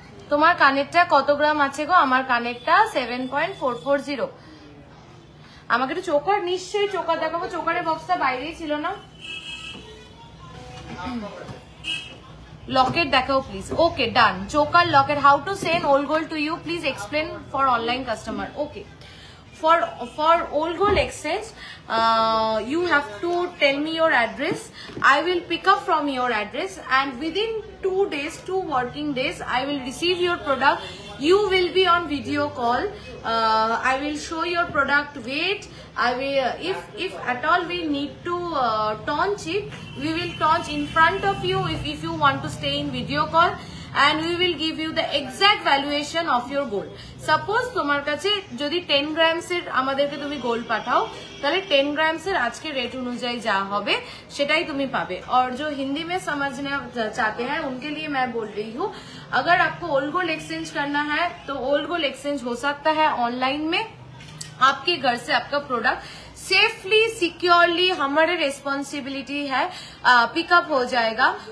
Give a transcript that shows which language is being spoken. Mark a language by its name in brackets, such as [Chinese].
[Bangla] তোমার কানেরটা কত গ্রাম আছে গো? আমার কানেরটা 7.440। আমাকে একটু চোকার, নিশ্চয়ই চোকার দেখাবো। চোকারের বক্সটা বাইরেই ছিল না। লকেট দেখাও please. [English] Okay done, choker locket. How to send old gold to you, please explain for online customer. Okay, for old gold exchange, you have to tell me your address. I will pick up from your address, and within 2 days, 2 working days, I will receive your product. You will be on video call. I will show your product weight. I will, if at all we need to taunch it, we will taunch in front of you if you want to stay in video call. And we will give you the exact valuation of your gold. [Bangla] Suppose তোমার কাছে যদি 10 grams এর আমাদেরকে তুমি gold পাঠাও, তাহলে 10 grams এর আজকে rate অনুযায়ী যা হবে সেটাই তুমি পাবে। [Hindi] और जो हिंदी में समझना चाहते हैं उनके लिए मैं बोल रही हूँ, अगर आपको ओल्ड गोल्ड एक्सचेंज करना है तो ओल्ड गोल्ड एक्सचेंज हो सकता है ऑनलाइन में। आपके घर से आपका प्रोडक्ट सेफली सिक्योरली हमारे रिस्पॉन्सिबिलिटी है पिकअप हो जाएगा।